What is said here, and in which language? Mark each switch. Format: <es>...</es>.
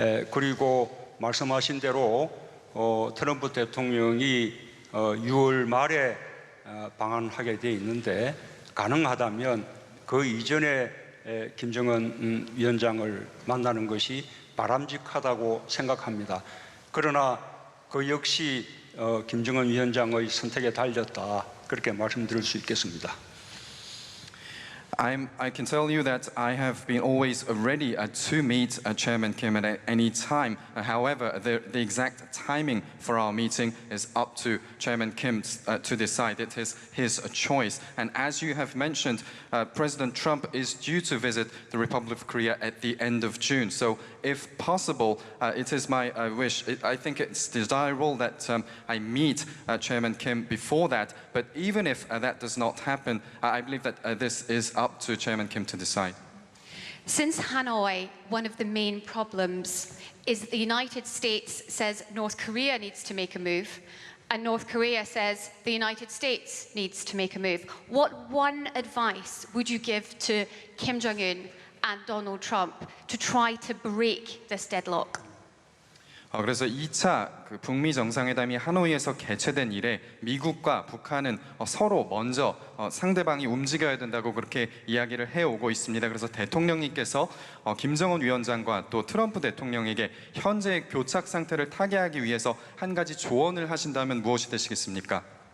<ko>그리고 말씀하신 대로 트럼프 대통령이 6월 말에 방한하게 돼 있는데 가능하다면 그 이전에 김정은 위원장을 만나는 것이 바람직하다고 생각합니다. 그러나 그 역시 김정은 위원장의 선택에 달렸다 그렇게 말씀드릴 수 있겠습니다.</ko> <en>I can tell you that I have been always ready to meet Chairman Kim at any time. However, the exact timing for our meeting is up to Chairman Kim to decide. It is his choice. And as you have mentioned, President Trump is due to visit the Republic of Korea at the end of June. So if possible, it is my wish. I think it's desirable that I meet Chairman Kim before that. But even if that does not happen, I believe that this is up to Chairman Kim to decide. Since Hanoi, one of the main problems is that the United States says North Korea needs to make a move, and North Korea says the United States needs to make a move. What one advice would you give to Kim Jong-un and Donald Trump to try to break this deadlock?</en> <ko>그래서 2차 북미 정상회담이 하노이에서 개최된 이래 미국과 북한은 서로 먼저 상대방이 움직여야 된다고 그렇게 이야기를 해오고 있습니다. 그래서 대통령님께서 김정은 위원장과 또 트럼프 대통령에게 현재의 교착 상태를 타개하기 위해서 한 가지 조언을 하신다면 무엇이 되시겠습니까?</ko>